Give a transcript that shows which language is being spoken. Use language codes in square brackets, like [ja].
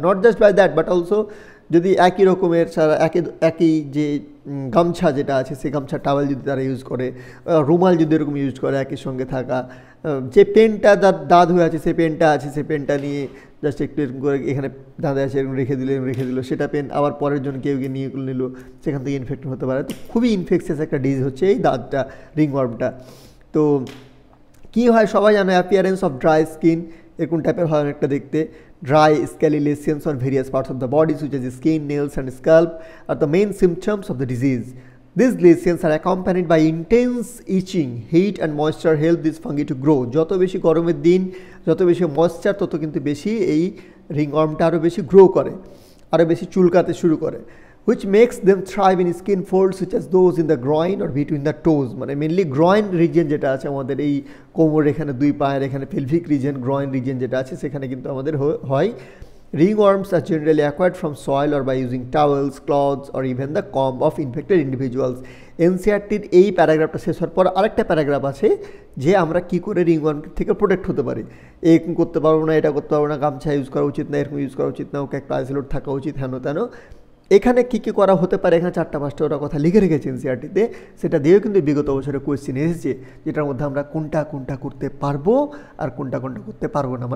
[en] not just by that, but also [bn] যদি একই রকমের সারা একই যে গামছা যেটা আছে, সেই গামছা টাওয়েল যদি তারা ইউজ করে, রুমাল যদি এরকম ইউজ করে একই সঙ্গে থাকা, যে পেনটা দাঁত হয়ে আছে, সেই পেনটা আছে, সেই পেনটা নিয়ে জাস্ট একটু এরকম করে এখানে দাঁতে আছে এরকম রেখে দিল, সেটা পেন আবার পরের জন কেউ গিয়ে নিয়ে নিল, সেখান থেকে ইনফেক্ট হতে পারে। তো খুবই ইনফেকশিয়াস একটা ডিজিজ হচ্ছে এই দাঁতটা, রিংওয়ার্মটা। তো কী হয় সবাই জানো, [en] appearance of dry skin, [bn] এরকম টাইপের হয় অনেকটা দেখতে। [en] Dry, scaly lesions on various parts of the body, such as skin, nails, and scalp, are the main symptoms of the disease. These lesions are accompanied by intense itching. Heat and moisture help this fungi to grow. [bn] যত বেশি গরমের দিন, যত বেশি moisture, তত কিন্তু বেশি এই রিংওয়ার্মটা আরও বেশি গ্রো করে, আরও বেশি চুলকাতে শুরু করে। [en] which makes them thrive in skin folds such as those in the groin or between the toes. [bn] মানে মেনলি গ্রয়েন রিজিয়ন যেটা আছে আমাদের এই কোমর এখানে, দুই পায়ের এখানে পেলভিক রিজিয়ন, গ্রয়েন রিজিয়ন যেটা আছে, সেখানে কিন্তু আমাদের হয়। [en] Ringworms are generally acquired from soil or by using towels, cloths or even the comb of infected individuals. [bn] এনসিআরটির এই প্যারাগ্রাফটা শেষ হওয়ার পর আরেকটা প্যারাগ্রাফ আছে যে আমরা কী করে রিংওয়ার্ম থেকে প্রোটেক্ট হতে পারি। এরকম করতে পারবো না, এটা করতে পারবো না, গামছা ইউজ করা উচিত না, এরকম ইউজ করা উচিত না, ওকে একটা আইসোলেট থাকা উচিত, হেন তেন। এখানে কী কী করা হতে পারে, এখানে 4-5টা ওরা কথা লিখে রেখেছে এনসিআরটিতে, সেটা দিয়েও কিন্তু বিগত বছরে কোয়েশ্চেন এসেছে, যেটার মধ্যে আমরা কোনটা করতে পারবো আর কোনটা করতে পারবো না।